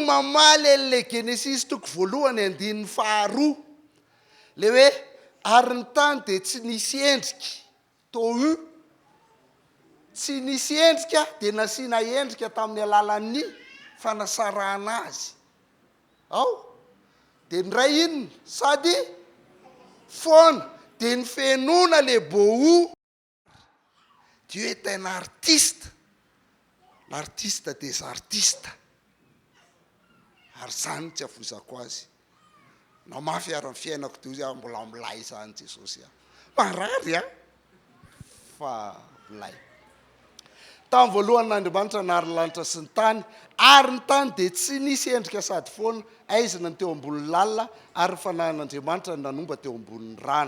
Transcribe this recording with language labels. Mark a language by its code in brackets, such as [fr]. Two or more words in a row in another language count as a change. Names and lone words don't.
[mg] mamaly an'le genesis toko voalohany andininy faharoa le hoe ary ny tany dia tsy nisy endrika tohu tsy nisy endrika dia nasiana endrika tamin'ny alalan'ny fanasarana azy ao dia ny ray inona sady foana dia ny fenona [fr] le beau Dieu est un artiste. L'artiste des artistes. [mg] Ary zany tsy avozako azy. Na mafy ary ny fiainako toy mbola milay zany Jesosy marary fa milay. Tamin'ny voalohan'Andriamanitra nahary lanitra sy ny tany, ary ny tany dia tsy nisy endrika sady foana, aizina ny teo ambonin'ny lalina ary fanahin'Andriamanitra ny nanomba teo ambonin'ny rano.